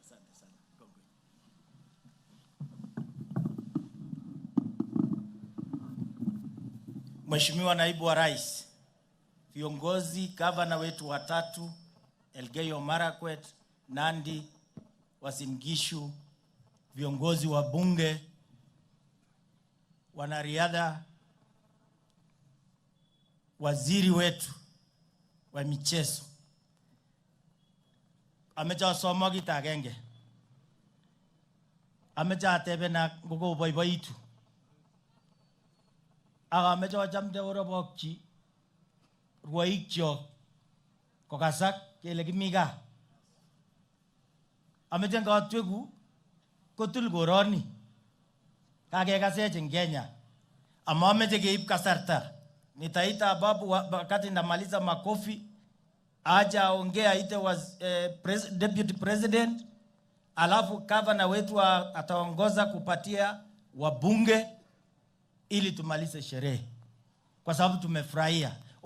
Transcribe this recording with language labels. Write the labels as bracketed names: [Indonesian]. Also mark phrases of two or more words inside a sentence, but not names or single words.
[Swahili] Mheshimiwa Naibu wa Rais, viongozi, gavana wetu watatu, Elgeyo Marakwet, Nandi, Uasin Gishu, viongozi wa bunge, wanariadha, waziri wetu wa michezo. [Kalenjin] Amecha somo kitagenge. Amecha atebe na gogo boiboitu. Aga mecha wachamde orobokchi ruwaikcho kokasak kele kimiga. Amecha ngatwegu kotul koroni kakekasech eng Kenya. Ama ameche keib kasarta. [Swahili] Nitaita babu wakati ndamaliza makofi aja aongea ite [English] deputy president, [Swahili] alafu governor wetu ataongoza kupatia wabunge ili tumalize sherehe, kwa sababu tumefurahia.